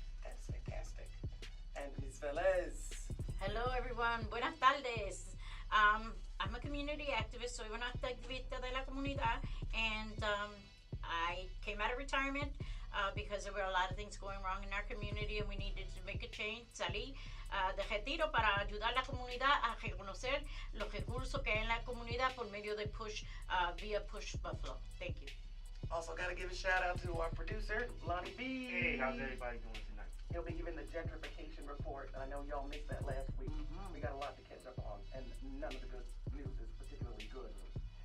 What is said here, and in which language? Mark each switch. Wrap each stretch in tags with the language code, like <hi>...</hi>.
<en>That's fantastic. And Ms. Velez. Hello everyone,</en> <es>buenas tardes.</es> <en>I'm a community activist,</en> <es>soy una activista de la comunidad,</es> <en>and I came out of retirement because there were a lot of things going wrong in our community and we needed to make a change.</en> <es>Salí de retiro para ayudar a la comunidad a reconocer los recursos que hay en la comunidad por medio de Push, via Push Buffalo.</es> <en>Thank you. Also got to give a shout out to our producer, Lonnie B. Hey, how's everybody doing tonight? He'll be giving the gentrification report. I know y'all missed that last week. We got a lot to catch up on, and none of the good news is particularly good news.</en>